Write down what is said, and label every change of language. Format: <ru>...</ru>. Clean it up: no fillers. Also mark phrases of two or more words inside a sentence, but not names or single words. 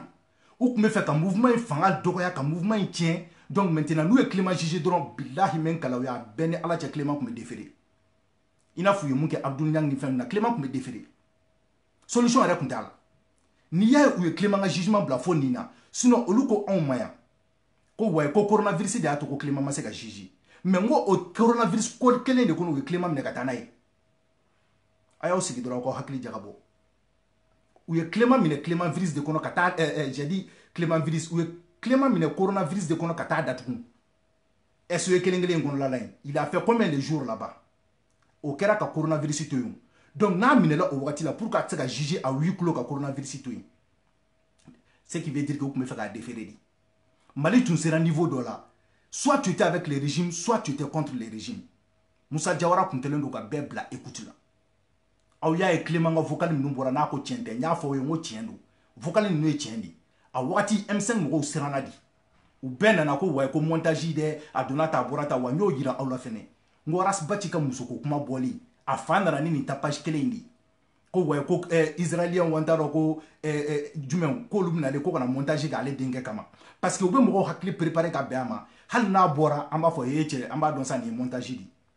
<bm>u tun bɛ fɛ ka mouvement in fanga dɔgɔya ka mouvement in tiɲɛ</bm> <fr>donc maintenant</fr> <bm>n'u ye Clément juger dɔrɔn bilahi mɛ kalaw ya bɛɛ ni ala cɛ Clément tun bɛ déférer i n'a fɔ u ye mun kɛ Abdou Niang ni fɛn min na Clément tun bɛ déférer solution yɛrɛ tun t'a la n'i y'a ye u ye Clément ka jugement bila fo nin na sinon olu ko anw ma yan ko wayi ko coronavirus de y'a to ko Clément ma se ka juger mais n ko o coronavirus ko kelen de kɔnɔ u ye Clément minɛ ka taa n'a ye a y'aw sigi dɔrɔn aw ka hakili jagabɔ u ye Clément minɛ Clément virus de kɔnɔ ka taa</bm> <fr>j'ai dit</fr> <bm>Clément virus u ye Clément minɛ coronavirus de kɔnɔ ka taa datugu</bm> <fr>est-ce que</fr> <bm>kelen kelen in kɔnɔla la yen</bm> <fr>il a fait combien de jours là-bas</fr> <bm>o kɛra ka coronavirus to yen donc n'a minɛla o wagati la</bm> <fr>pour que</fr> <bm>a se ka juger</bm> <fr>à huis clos</fr> <bm>ka coronavirus to yen</bm> <fr>ce qui veut dire que</fr> <bm>u tun bɛ fɛ k'a déférer de Mali tun sera niveau dɔ la</bm> <fr>soit tu étais avec les régimes soit tu étais contre les régimes</fr> <bm>Moussa Diawara tun kɛlen don ka bɛɛ bila</bm> <fr>écoute la</fr> <bm>aw y'a ye Clément ka vocal ninnu bɔra n'a ko tiɲɛ tɛ n y'a fɔ aw ye n ko tiɲɛ don vocal ninnu ye tiɲɛ de a wagati M5 mɔgɔw siranna de u bɛɛ nana ko wayi ko montage dɛ a donna ta a bɔra ta wa n y'o yira aw la fɛnɛ n ko Rasbati ka musoko kuma bɔli a fa nana ni nin tapage kelen in de ko wayi ko israélien wa n t'a dɔn ko jumɛn k'olu bɛnalen ko kana montage kɛ ale denkɛ kama</bm> <fr>parce que</fr> <bm>u bɛ mɔgɔw hakili préparer ka bɛn a ma hali n'a bɔra an b'a fɔ cɛ an b'a dɔn sa nin ye montage de</bm>